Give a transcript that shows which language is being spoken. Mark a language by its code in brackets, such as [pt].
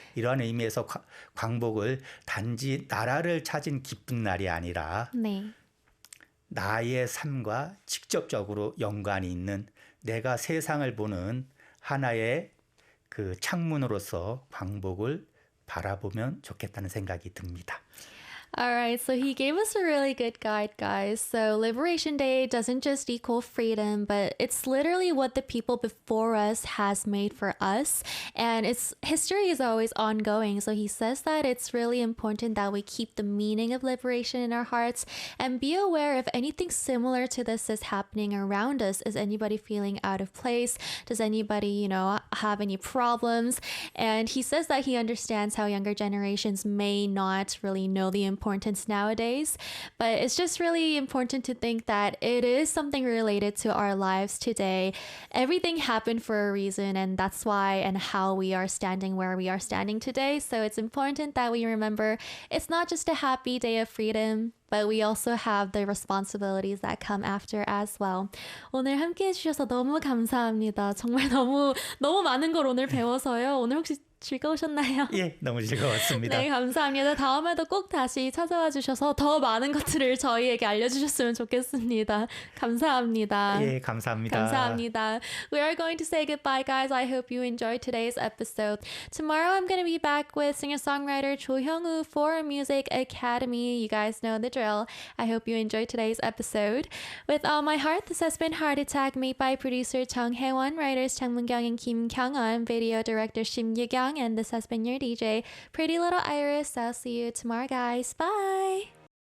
[ko] 이러한 의미에서 광복을 단지 나라를 찾은 기쁜 날이 아니라 나의 삶과 직접적으로 연관이 있는 내가 세상을 보는 하나의 그 창문으로서 광복을 바라보면 좋겠다는 생각이 듭니다. [en] All right, so he gave us a really good guide, guys. So Liberation Day doesn't just equal freedom, but it's literally what the people before us has made for us. And its history is always ongoing. So he says that it's really important that we keep the meaning of liberation in our hearts and be aware if anything similar to this is happening around us. Is anybody feeling out of place? Does anybody, have any problems? And he says that he understands how younger generations may not really know the importance nowadays, but it's just really important to think that it is something related to our lives today. Everything happened for a reason, and that's why and how we are standing where we are standing today. So it's important that we remember it's not just a happy day of freedom, but we also have the responsibilities that come after as well. [ko] 오늘 함께 해주셔서 너무 감사합니다. 정말 너무 많은 걸 오늘 배워서요. 오늘 혹시 즐거우셨나요? 예, 너무 즐거웠습니다. 네, 감사합니다. 다음에도 꼭 다시 찾아와 주셔서 더 많은 것들을 저희에게 알려주셨으면 좋겠습니다. 감사합니다. 예, 감사합니다. 감사합니다. [en] We are going to say goodbye, guys. I hope you enjoyed today's episode. Tomorrow I'm going to be back with singer-songwriter Cho Hyung-woo for Music Academy. You guys know the drill. I hope you enjoyed today's episode. With all my heart, this has been Heart Attack, made by producer Chung Hae-won, writers Chang Moon-kyung and Kim Kyung-won, video director Shim Ye-kyung, and this has been your DJ, Pretty Little Iris. I'll see you tomorrow, guys. Bye!